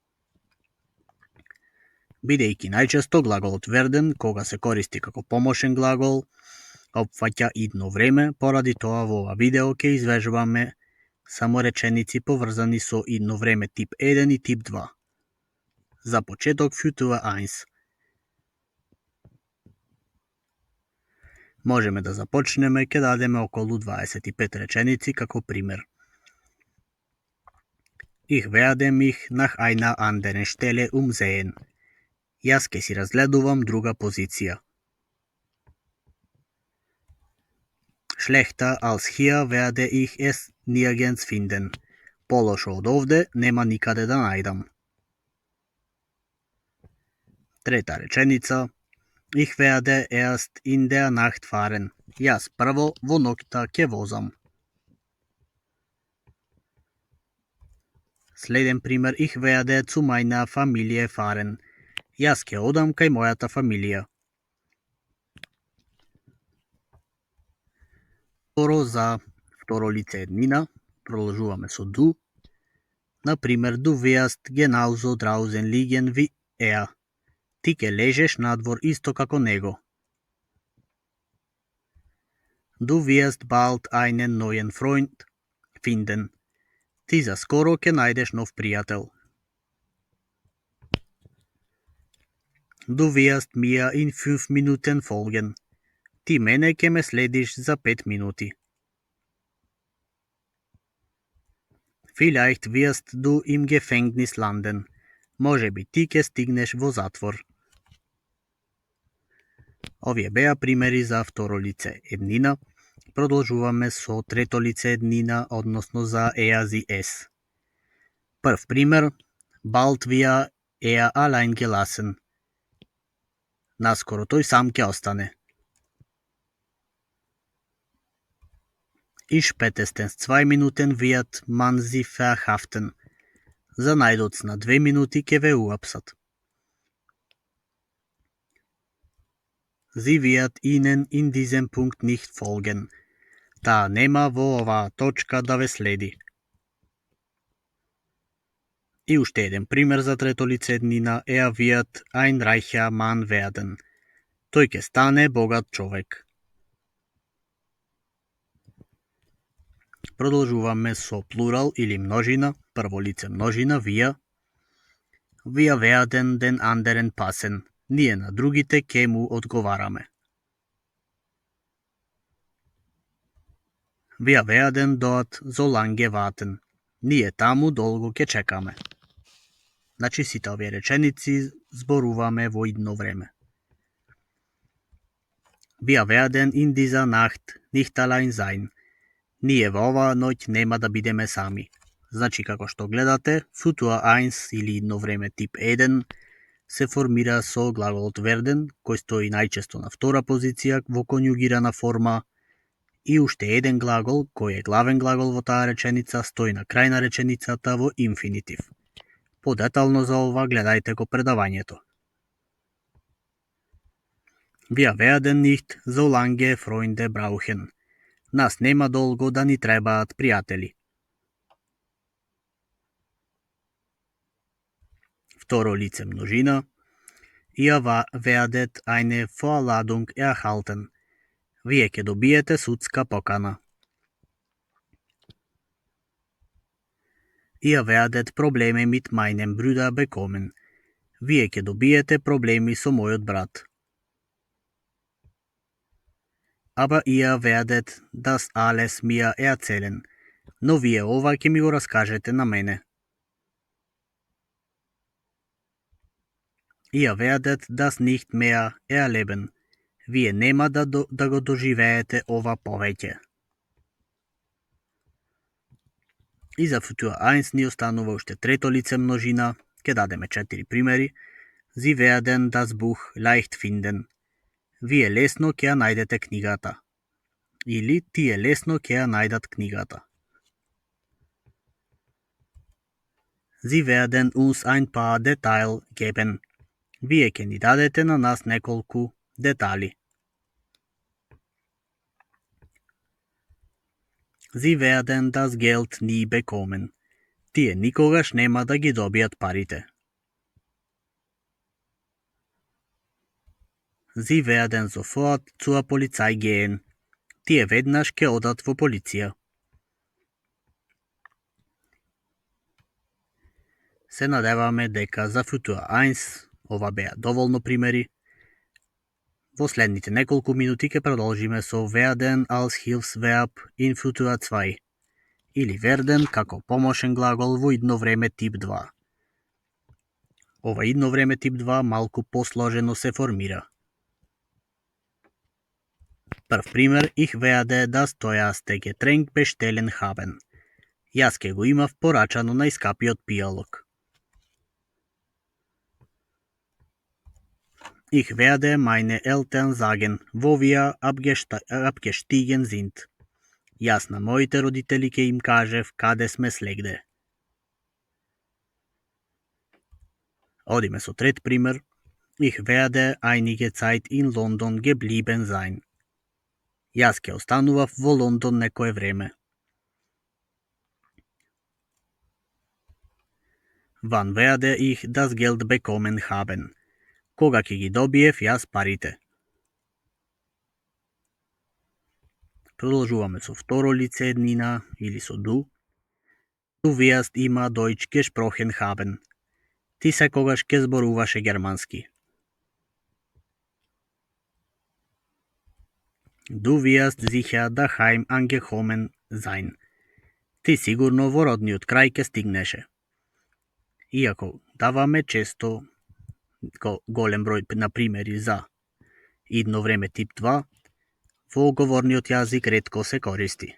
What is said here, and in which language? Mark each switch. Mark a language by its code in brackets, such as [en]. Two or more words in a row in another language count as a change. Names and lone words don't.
[mk] Бидејќи најчесто глаголот werden, кога се користи како помошен глагол, опфаќа идно време, поради тоа во ова видео ќе извежбаме само реченици поврзани со идно време тип 1 и тип 2. За почеток futur 1. Можеме да започнеме, ќе дадеме околу 25 реченици како пример. [de] Ich werde mich nach einer anderen Stelle umsehen. [mk] Јас ќе си разгледувам друга позиција. [de] Schlechter als hier werde ich es nirgends finden. [mk] Полошо од овде нема никаде да најдам. Трета реченица. [de] Ich werde erst in der Nacht fahren. [mk] Јас прво во ноќта ќе возам. Следен пример. [de] Ich werde zu meiner Familie fahren. [mk] Јас ќе одам кај мојата фамилија. Второ за второ лице еднина. Продолжуваме со [de] du. Например, du wirst genauso draußen liegen wie er. [mk] Ти ќе лежеш надвор исто како него. [de] Du wirst bald einen neuen Freund finden. [mk] Ти за скоро ќе најдеш нов пријател. [de] Du wirst mir in 5 Minuten folgen. [mk] Ти мене ќе ме следиш за 5 минути. [de] Vielleicht wirst du im Gefängnis landen. [mk] Може би ти ќе стигнеш во затвор. Овие беа примери за второ лице еднина. Продолжуваме со трето лице еднина, односно за [de] er sie es. [mk] Прв пример. [de] Bald wir er allein gelassen. [mk] Наскоро тој сам ќе остане. [de] In spätestens 2 Minuten wird man sie verhaften. [mk] За најдоц на 2 минути ќе ве уапсат. [de] Sie wird Ihnen in diesem Punkt nicht folgen. [mk] Таа нема во оваа точка да ве следи. И уште еден пример за трето лице еднина. [de] Wird ein reicher Mann werden. [mk] Тој ќе стане богат човек. Продолжуваме со плурал или множина. Прво лице множина, wir. [de] Wir werden den anderen passen. [mk] Ние на другите ќе му одговараме. [de] Wir werden dort so lange warten. [mk] Ние таму долго ќе чекаме. Значи сите овие реченици зборуваме во идно време. [de] Wir werden in dieser Nacht nicht allein sein. [mk] Ние во оваа ноќ нема да бидеме сами. Значи како што гледате, futur 1 или идно време тип 1 се формира со глаголот werden, кој стои најчесто на втора позиција во конјугирана форма, и уште еден глагол, кој е главен глагол во таа реченица, стои на крај на реченицата во инфинитив. Подетално за ова гледајте го предавањето. [de] Wir werden nicht so lange Freunde brauchen. [mk] Нас нема долго да ни требаат пријатели. Второ лице множина. [de] Ihr werdet eine Vorladung erhalten. [mk] Вие ќе добиете судска покана. [de] Ihr werdet Probleme mit meinem Bruder bekommen. [mk] Вие ќе добиете проблеми со мојот брат. [de] Aber ihr werdet das alles mir erzählen. [mk] Но вие ова ќе ми го раскажете на мене. [de] Ihr werdet das nicht mehr erleben. [mk] Вие нема да го доживеете ова повеќе. И за Futur 1 ни останува уште трето лице множина. Ќе дадеме 4 примери. [de] Sie werden das Buch leicht finden. [mk] Вие лесно ќе ја најдете книгата. Или тие лесно ќе ја најдат книгата. [de] Sie werden uns ein paar Details geben. [mk] Вие ќе ни дадете на нас неколку детали. [de] Sie werden das Geld nie bekommen. [mk] Тие никогаш нема да ги добијат парите. [de] Sie werden sofort zur Polizei gehen. [mk] Тие веднаш ќе одат во полиција. Се надеваме дека за Futur 1 ова беа доволно примери. Во следните неколку минути ќе продолжиме со [de] werden als Hilfsverb in Futur 2 [mk] или werden како помошен глагол во идно време тип 2. Ова идно време тип 2 малку посложено се формира. Прв пример, [de] ich werde das teuerste Getränk bestellen haben. [mk] Јас ке го имав порачано најскапиот пијалок. [de] Ich werde meine Eltern sagen, wo wir abgestiegen sind. [mk] Јас на моите родители ке им кажев каде сме слегде. Одиме со трет пример. [de] Ich werde einige Zeit in London geblieben sein. [mk] Јас ке останував во Лондон некое време. [de] Wann werde ich das Geld bekommen haben? [mk] Кога ќе ги добиев јас парите? Продолжуваме со второ лице еднина или со du. [de] Du wirst immer Deutsch gesprochen haben. [mk] Ти секогаш ќе зборуваше германски. [de] Du wirst sicher daheim angekommen sein. [mk] Ти сигурно во родниот крај ќе стигнеше. Иако даваме често голем број на примери за идно време тип 2, во говорниот јазик ретко се користи.